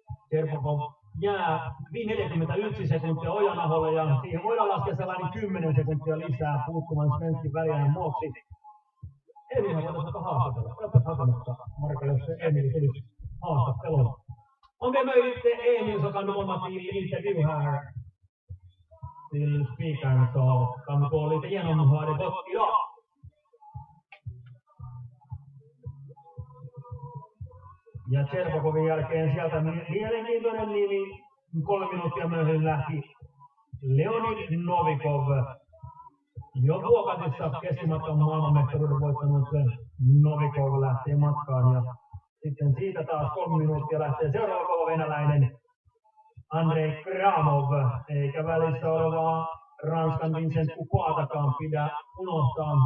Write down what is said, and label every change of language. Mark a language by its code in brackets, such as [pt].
[fi] Chervakov jää 41 sekuntia Ojanaholle ja siihen voidaan laskea sellainen 10 sekuntia lisää puuttuvan Svenskin väliajan vuoksi. Emilhän voitaisiin haastatella. Oletko hakemassa, Marko, jos se Emil tulisi haastatteluun. [sv] Om det är möjligt, Emil, så kan du komma till intervju här till speakern så kan vi gå lite igenom hur det gått idag. [fi] Ja Chervakovin jälkeen sieltä mielenkiintoinen nimi 3 minuuttia myöhemmin lähti Leonid Novikov. Jo Vuokatissa keskimatkan maailmanmestaruuden voittanut Novikov lähtee matkaan ja sitten siitä taas 3 minuuttia lähtee seuraava kova venäläinen Andrei Kramov, eikä välissä olevaa Ranskan Vincent Coupaatakaan pidä unohtaa.